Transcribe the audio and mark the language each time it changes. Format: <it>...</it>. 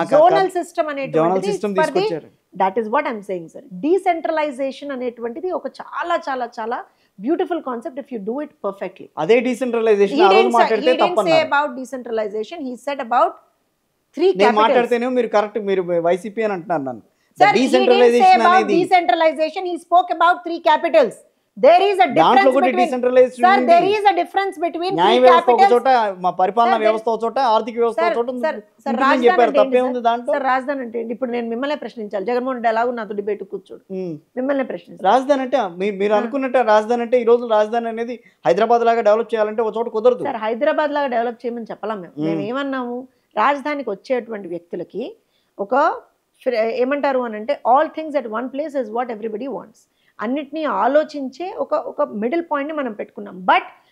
<en>Zonal system అనేటువంటిది, that is what I'm saying sir. Decentralization</en> <te>అనేటువంటిది ఒక చాలా చాలా చాలా</te> <en>Beautiful concept if you do it perfectly.</en> <te>అదే డీసెంట్రలైజేషన్ ఆ రోజు మాట్లాడితే తప్పన్నారు.</te> <en>About decentralization he said about 3 capitals.</en> <te>నేను మాట్లాడితేనే మీరు కరెక్ట్, మీరు వైసీపీ అని అంటున్నారు నన్ను.</te> <en>Sir, decentralization, he spoke about 3 capitals. There is a difference between, sir, there is a difference between 3 capitals.</en> <te>చోట మా పరిపాలన వ్యవస్థ చోట, ఆర్థిక వ్యవస్థ చోట చెప్పారు, తప్పే ఉంది దాంట్లో. సార్ రాజధాని అంటే ఇప్పుడు నేను మిమ్మల్ని ప్రశ్నించాలి, జగన్మోహన్ రెడ్డి ఎలాగో నాతో డిబేట్ కూర్చోడు, మిమ్మల్ని ప్రశ్నించాలి. రాజధాని అంటే మీరు అనుకున్నట్టు రాజధాని అంటే ఈ రోజు రాజధాని అనేది హైదరాబాద్ లాగా డెవలప్ చేయాలంటే ఒక చోట కుదరదు సార్. హైదరాబాద్ లాగా డెవలప్ చేయమని చెప్పలేం మేము ఏమన్నాము, రాజధానికి వచ్చేటువంటి వ్యక్తులకి ఒక ఏమంటారు అని అంటే</te> <en>All things at one place is what everybody wants.</en> <te>అన్నిటినీ ఆలోచించే ఒక మిడిల్ పాయింట్ని మనం పెట్టుకున్నాం. బట్</te>